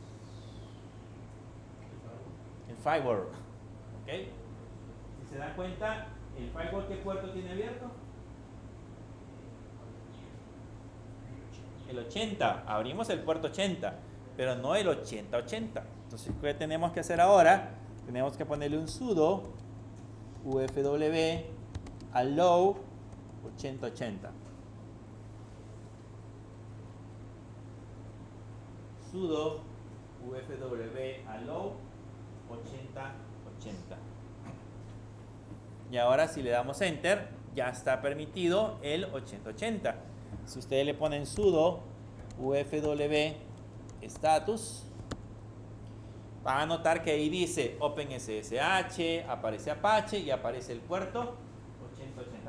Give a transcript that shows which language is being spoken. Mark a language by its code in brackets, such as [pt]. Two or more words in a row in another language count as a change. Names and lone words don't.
[es] El firewall. ¿Ok? Si se dan cuenta, el firewall, ¿qué puerto tiene abierto? El 80. Abrimos el puerto 80, pero no el 8080. Entonces, ¿qué tenemos que hacer ahora? Tenemos que ponerle un [en] sudo ufw allow [es] 8080. [en] Sudo ufw allow 8080. [es] Y ahora si le damos enter, ya está permitido el 8080. Si ustedes le ponen [en] sudo ufw status, [es] van a notar que ahí dice OpenSSH, aparece Apache y aparece el puerto 8080.